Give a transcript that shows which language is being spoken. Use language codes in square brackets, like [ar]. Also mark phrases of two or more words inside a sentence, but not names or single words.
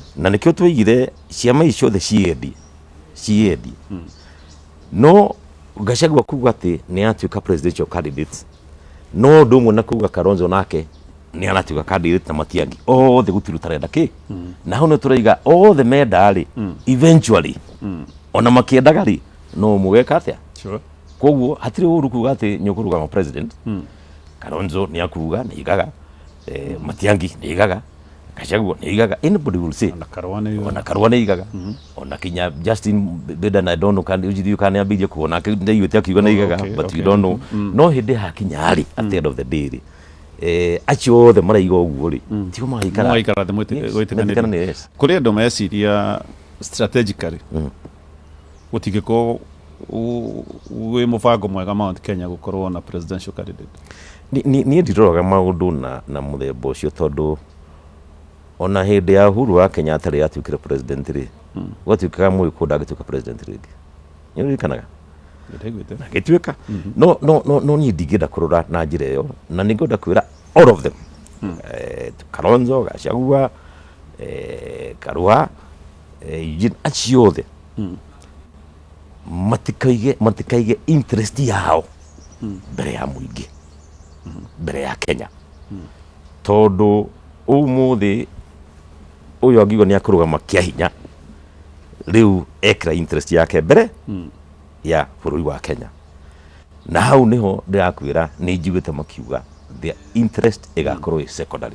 [ki] Na nĩkĩo twaigire ciama icio ciothe ciendie no Gachagua kuga atĩ nĩ atuĩka [en] presidential candidate, [ki] no ũndũ ũmwe na kuga Kalonzo nake nĩ anatuĩka candidate na Matiang'i othe gũtirĩ tarenda kĩ na hau nĩ tũraiga othe menda-rĩ eventually ona makĩendaga rĩ no mũgeka atĩa. [en] Sure. [ki] Koguo hatirĩ ũru kuga atĩ nĩ ũkũrũgama president. Kalonzo nĩ akuga nĩ igaga, Matiang'i nĩ igaga, Gachagua nĩ igaga, [en] anybody will say. [ki] Ona Karua nĩ igaga, ona kinya Justin Bieber, [en] I don't know can you can be [ki] kuona ndaiguĩte akiuga nĩ igaga, [en] but we don't know. [ki] No hĩndĩ hakinya rĩ [en] at the end of the day [ki] rĩ acio othe maraiga ũguo rĩ tio maikara thĩ gwĩtĩkanĩria kũrĩ andũ meciria strategically gũtingĩkorwo wĩ mũbango mwega Mount Kenya gũkorwo na [en] presidential candidate. [ki] Niĩ ndiroraga maũndũ na mũthemba ũcio tondũ ona hĩndĩ ya Uhuru wa Kenyatta rĩ atuĩkire president rĩ gwatuĩkaga Moi ndagĩtuĩka president rĩngĩ nĩ ũririkanaga gĩtuĩka no niĩ ndingĩenda kũrora na njĩra ĩyo na nĩ ngwenda kwĩra [en] all of them [ki] Kalonzo, Gachagua, Karua, acio othe matikaige interest yao mbere ya mũingĩ mbere ya Kenya tondũ ũmũthĩ ũyũ angĩuga nĩ akũrũgama kĩa hinya rĩu ekĩra interest yake mbere ya bũrũri wa Kenya na hau niho ndĩrakwĩra nĩ njiguĩte makiuga [en] their interest [ki] ĩgakorwo secondary.